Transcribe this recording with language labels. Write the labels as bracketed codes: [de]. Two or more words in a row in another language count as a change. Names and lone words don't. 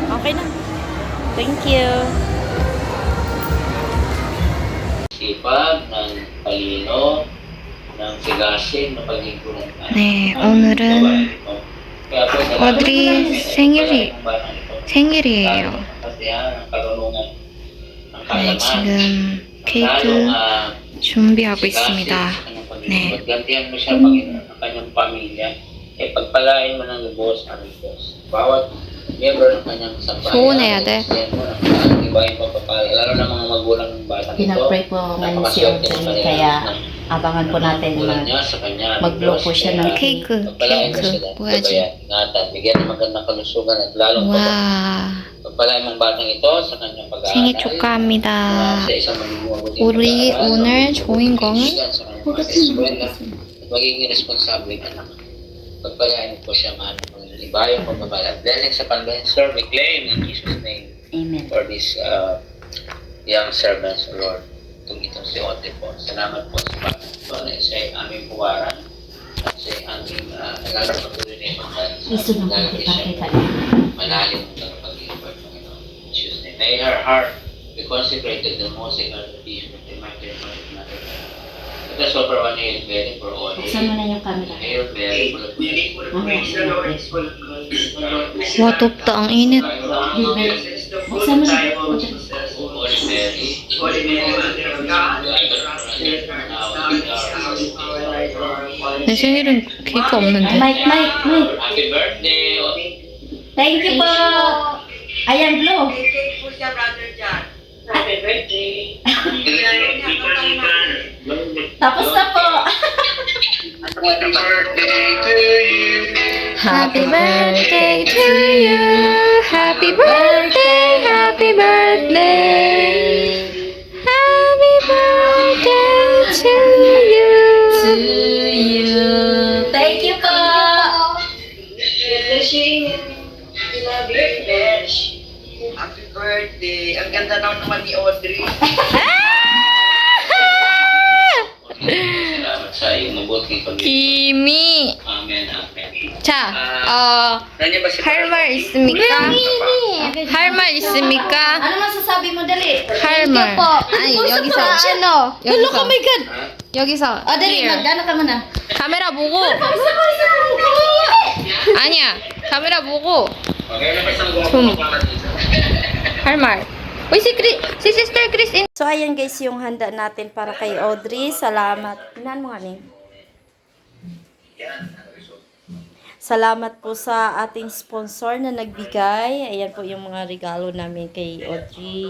[tl] Okay na. [en] Thank you. [tl] Sipag, ng talino, ng sigasig, ng pagiging [ko] 네, 오늘은 Audrey 생일이에요. 네, 지금 케이크 준비하고 있습니다. 네. [tl] Paggantihan mo siya, Panginoon, ang kanyang pamilya. Pagpalain mo ng lubos ang Diyos. Bawat miyembro ng kanyang sambahayan. [ko] 소원해야 돼. [tl] Ibahin pagpapala. Lalo na mga magulang ng bata nito. Pinag-pray po ngayon si Audrey, kaya abangan po natin mag-blow po siya ng [ko] 케이크, 보여야지. [tl] Ingatan, bigyan ng magandang kalusugan at lalong [ko] 와, [tl] pagpalain mong batang ito sa kanyang pag-aaral. [ko] 생일 축하합니다. [tl] Sa isang magiging [ko] 우리 오늘 주인공은 [tl] magiging responsable anak. Pagpalain po siya, mahal ng Panginoon. Ibayang pagpapala. [en] Blessing [tl] sa pag-minister, [en] we claim in Jesus' name. Amen. For this young servants, Lord. [tl] Itong si Ote po. Salamat po sa pagkakas na siya ay aming puwaran. At siya ay aming nagkakapatuloy na yung mga Iso naman kita. malalim ng pag-iipag, Panginoon. [en] In Jesus' name. May her heart be consecrated the most sacred petition of the mighty and mighty Mother. Let us offer one Hail Mary for all. [tl] Buksan mo na yung camera. [en] Hail Mary, full of grace. [ko] 와, 덥다. [tl] ang init. Buksan mo na. [en] Holy Mary, Mother of God, [ko] 내 생일은 케이크 없는데. Mike. [en] Happy birthday! Thank you [tl] po. Ayan, blow. [en] Happy birthday! [tl] Tapos na po. [en] Happy birthday to you! Happy birthday to you. Happy birthday, happy birthday. Happy birthday to you. To you. [tl] Thank you po. [en] Happy birthday! [tl] Ang ganda naman ni Audrey. Salamat sa iyong mabuting pag-ibig. Kimi. [en] Amen, amen. [ko] 자, [tl] Nandiyan ba si [ko] 할 말 있습니까? 할 말 있습니까? [tl] Ano masasabi mo, dali? [ko] 할 말. 아니, 여기서. [tl] Ano? [ko] 여기서. [en] Oh my God. [ko] 여기서. [tl] Dali, [en] Here. [tl] magdano ka muna. [ko] 카메라 보고. 아니야. 카메라 보고. [tl] Okay na ba isang [ko] 좀. [tl] guwapo dito? [ko] 할 말. [tl] Uy, si Sister Chris. So, ayan guys, yung handa natin para kay Audrey. Salamat. Inan mo nga ni. Salamat po sa ating sponsor na nagbigay. Ayan po yung mga regalo namin kay Audrey.